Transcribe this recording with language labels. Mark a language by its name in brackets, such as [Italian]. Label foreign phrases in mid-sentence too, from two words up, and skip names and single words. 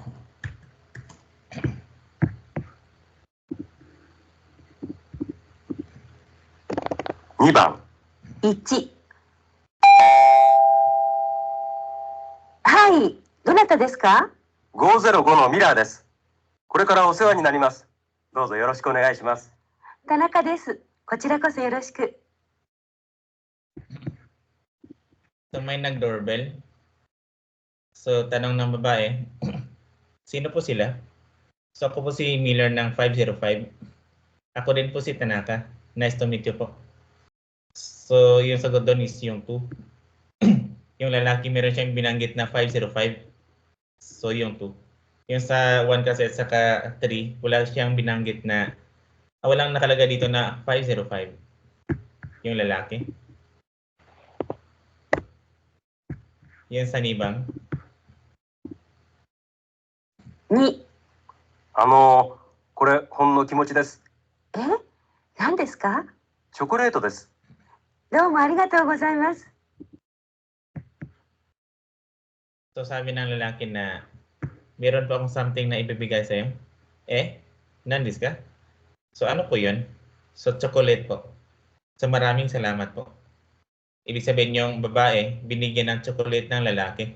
[Japanese] ?2 番 1。はい、どなたですか？ 505のミラーです。これからお世話になります。どうぞよろしくお願いします。田中です。こちらこそよろしく。 [Filipino] So may nag-doorbell. So tanong ng babae, sino po sila? So ako po si Miller ng 505. Ako din po si Tanaka. [English] Nice to meet you po. [Filipino] So yung sagot doon is yung 2. Yung lalaki meron siyang binanggit na 505. So yung 2. Yung sa 1 kasi at saka 3, wala siyang binanggit na walang nakalagay dito na 505. Yung lalaki. Yung sa Nibang. [Japanese] 2、これほんの気持ちです。何ですか？チョコレートです。どうもありがとうございます。 [Filipino] So sabi ng lalaki na meron pa akong something na ibibigay sa'yo. Nandis ka? So ano po yun? So chocolate po. So maraming salamat po. Ibig sabihin yung babae, binigyan ng chocolate ng lalaki.